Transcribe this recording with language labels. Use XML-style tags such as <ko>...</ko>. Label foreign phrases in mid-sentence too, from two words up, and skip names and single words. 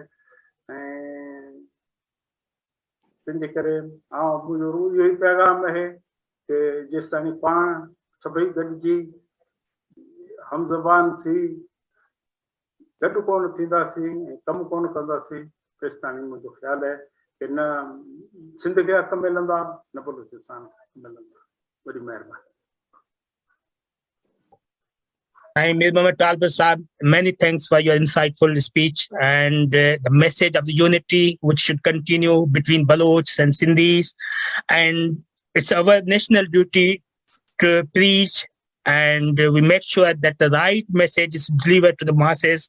<sd>ऐं तंहिंजे करे मुंहिंजो इहो ई पैगाम आहे कि जेसि ताईं पाण सभई गॾिजी हमज़बान थी गॾु कोन थींदासीं ऐं कमु कोन कंदासीं, तेसि ताईं मुंहिंजो ख़्यालु आहे कि न सिंध खे हक़ मिलंदा न बलूचिस्तान खे हक़ मिलंदा। वॾी महिरबानी।</sd> <en>Mir Mohammed Talbot Saab, many thanks for your insightful speech and the message of the unity which should continue between Balochs and Sindhis. And it's our national duty to preach and we make sure that the right message is delivered to the masses.</en>